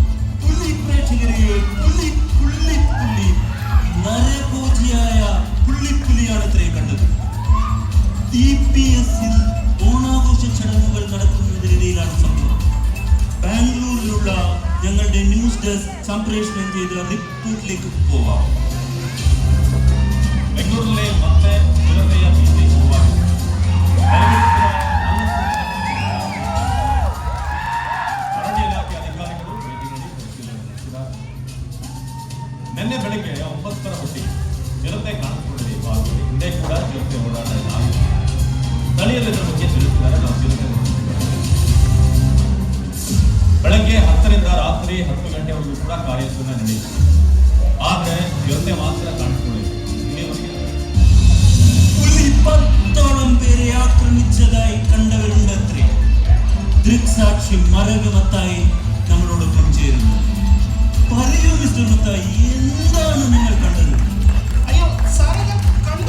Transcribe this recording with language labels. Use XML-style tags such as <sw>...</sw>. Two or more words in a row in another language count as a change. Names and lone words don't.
<ml>പുലി പ്രേക്ഷകരെ, പുലി പുള്ളി പുലി നരഭോജിയായ പുള്ളിപ്പുലിയാണ് ഇത്രയും കണ്ടത്. DPSൽ ഓണാഘോഷ ചടങ്ങുകൾ നടക്കുന്നതിനിടയിലാണ് സംഭവം. ബാംഗ്ലൂരിലുള്ള ഞങ്ങളുടെ ന്യൂസ് ഡെസ്ക് സംപ്രേഷണം ചെയ്ത റിപ്പോർട്ടിലേക്ക് പോവാം.</ml> <kn>ಬೆಂಗಳೂರಿನಲ್ಲಿ ಮತ್ತೆ ಚಿರತೆಯ ಭೀತಿ ಶುರುವಾಗಿದೆ. ಅರಣ್ಯ ಇಲಾಖೆ ಅಧಿಕಾರಿಗಳು ಭೇಟಿ ನೀಡಿ ಪರಿಶೀಲನೆ ನಡೆಸಿದ್ದಾರೆ. ನಿನ್ನೆ ಬೆಳಗ್ಗೆ 9ರ ಹೊತ್ತಿಗೆ ಚಿರತೆ ಕಾಣಿಸಿಕೊಂಡಿದೆ ಈ ಭಾಗದಲ್ಲಿ. ಹಿಂದೆ ಕೂಡ ಚಿರತೆ ಓಡಾಟ ಆಗಿದೆ. ಸ್ಥಳೀಯರು ಇದರ ಬಗ್ಗೆ ತಿಳಿಸಿದ್ದಾರೆ. ನಾವು ಚಿರತೆ ಬೆಳಗ್ಗೆ 10ರಿಂದ ರಾತ್ರಿ 10 ಗಂಟೆವರೆಗೂ ಕೂಡ ಕಾರ್ಯಾಚರಣೆ ನಡೆಯಿತು. ಆದರೆ ಚಿರತೆ ಮಾತ್ರ ಕಾಣಿಸಿಕೊಂಡಿದೆ.</kn> <ml>പുലി 10ഓളം പേരെ ആക്രമിച്ചതായി കണ്ടവരുണ്ടത്രേ. ദൃക്സാക്ഷി മരക് മത്തായി നമ്മളോടൊപ്പം ചേരുന്നു. പറയൂ മിസ്റ്റർ മത്തായി, എന്താണ് നിങ്ങൾ കണ്ടത്? അയ്യോ സാറേ, ഞാൻ കണ്ടു.</ml>